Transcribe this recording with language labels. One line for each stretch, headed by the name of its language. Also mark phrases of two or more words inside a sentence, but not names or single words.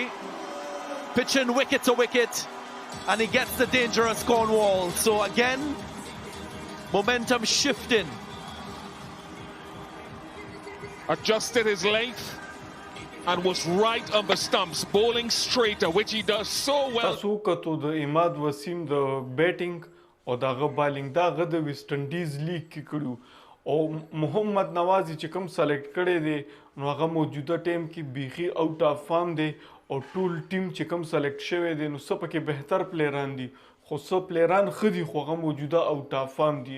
English: Pitching wicket to wicket. And he gets the dangerous Cornwall. So again, momentum shifting. Adjusted his length. And was right on the stumps, bowling straight, which he does so well.
Pashto: تاسو کتو د اماد وسیم د بیټینګ او دغه بالینګ دا غد ویسټ انډیز لیګ کې کړو او محمد نواز چې کوم سلیکټ کړی دی نو هغه موجوده ټیم کې بیخي
English: out of form
Pashto: دی او ټول ټیم چې کوم سلیکټ شوی دی نو څه پکې بهتر پلیران دي خو څه پلیران ښه دي خو هغه موجوده
English: out of form
Pashto: دي.